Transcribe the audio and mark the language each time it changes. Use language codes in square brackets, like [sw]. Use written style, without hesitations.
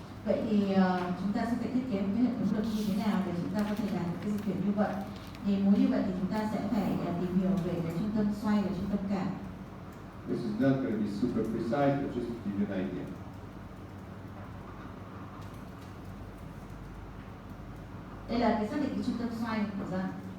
[vi] Vậy thì chúng ta sẽ phải thiết kế một cái hệ thống lực như thế nào để chúng ta có thể làm được cái di chuyển như vậy. Thì muốn như vậy thì chúng ta sẽ phải tìm hiểu về cái trung tâm xoay và trung tâm cản. [en] this is not going to be super precise, but just to give you an idea. [vi] Đây là cái xác định cái trung tâm xoay của răng.